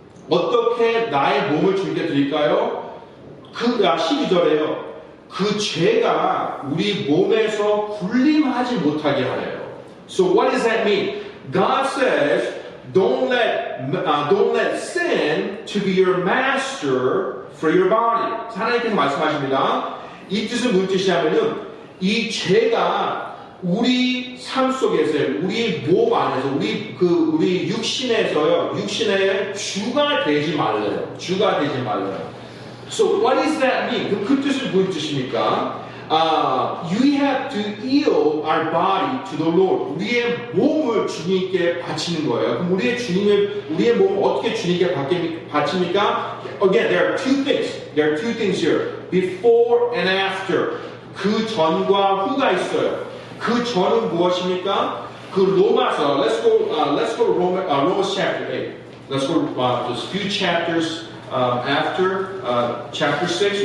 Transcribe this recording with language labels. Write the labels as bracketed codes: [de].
[ko] 어떻게 나의 몸을 주님께 드릴까요? 12절에요. 그 죄가 우리 몸에서 군림하지 못하게 하래요. [en] So what does that mean? God says don't let sin to be your master for your body. [ko] 하나님께서 말씀하십니다. 이 뜻은 무슨 뜻이냐면은 이 죄가 우리 삶 속에서, 우리 몸 안에서, 우리 육신에서요, 육신의 주가 되지 말래요. 주가 되지 말래요. [en] So what does that mean? [ko] 그 뜻은 무슨 뜻입니까? [en] You have to yield our body to the Lord. [ko] 우리의 몸을 주님께 바치는 거예요. 그럼 우리의 몸을 어떻게 주님께 바칩니까? [en] Again, there are two things. There are two things here. Before and after. [ko] 그 전과 후가 있어요. 그 전은 무엇입니까? 그 로마서. [en] Let's go to Romans chapter 8. Let's go just a few chapters after chapter 6.